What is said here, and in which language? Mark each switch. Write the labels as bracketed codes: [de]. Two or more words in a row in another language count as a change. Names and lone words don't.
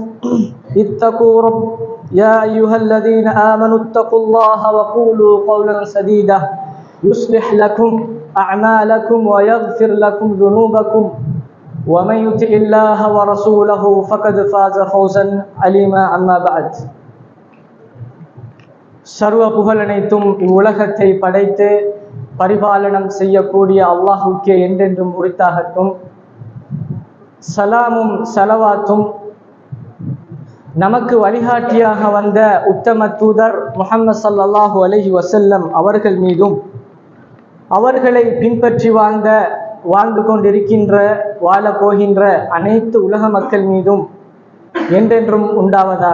[ar] يا أيها الذين آمنوا اتقوا الله وقولوا قولا سديدا يصلح لكم أعمالكم ويغفر لكم ذنوبكم ومن يطع الله ورسوله فقد فاز فوزا عليما أما بعد [ta] சர்வ புகழனைத்தும் இவ்வுலகத்தை படைத்து பரிபாலனம் செய்யக்கூடிய அல்லாஹுக்கே என்றென்றும் உரித்தாகட்டும். சலாமும் சலவாத்தும் நமக்கு வழிகாட்டியாக வந்த உத்தம தூதர் முஹம்மது [ar] صلى الله عليه وسلم [ta] அவர்கள் மீதும் அவர்களை பின்பற்றி வாழ்ந்து கொண்டிருக்கின்ற வாழப் போகின்ற அனைத்து உலக மக்கள் மீதும் என்றென்றும் உண்டாவதாக.